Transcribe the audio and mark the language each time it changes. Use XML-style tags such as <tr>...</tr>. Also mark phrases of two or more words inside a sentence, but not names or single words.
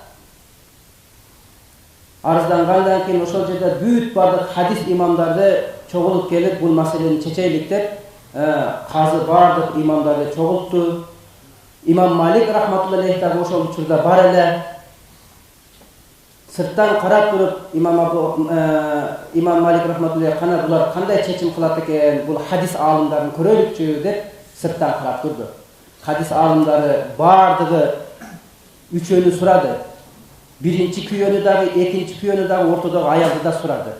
<ky>Арыздангандан кийин ошол жерде бүт бардык хадис имамдарды чогулуп келип, бул маселени чечейлик деп, казы бардык имамдарды чогултту. Имам Малик</ky> <ar>رحمة الله عليه</ar> <ky>ошол учурда бар эле.</ky> <kk>сырттан қарап тұрып имам Малик рахматуллахи қана бұлар қандай шешім қылады екен, бұл хадис алымдарын көрелікші деп сырттан қарап тұрды. Хадис алымдары бардығы үшеуін сұрады. Бірінші күйені дағы, екінші күйені дағы, ортадағы аялды да сұрады.</kk>